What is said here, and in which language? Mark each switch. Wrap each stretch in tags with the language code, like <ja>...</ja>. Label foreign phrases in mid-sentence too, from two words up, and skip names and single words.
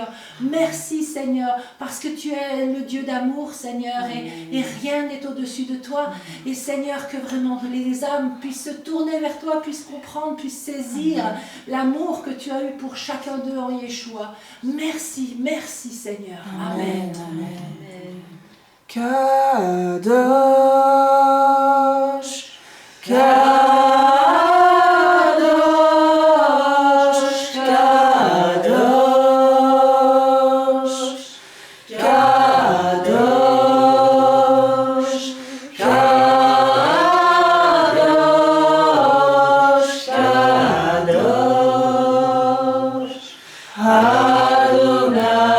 <fr>Merci, Seigneur, parce que tu es le Dieu d'amour, Seigneur, et rien n'est au-dessus de toi. Et Seigneur, que vraiment les âmes puissent se tourner vers toi, puissent comprendre, puissent saisir l'amour que tu as eu pour chacun d'eux en Yeshua. Merci, merci, Seigneur. Amen. Amen.</fr> <he>קדוש, קדוש, קדוש, קדוש, קדוש, קדוש, אדוני.</he>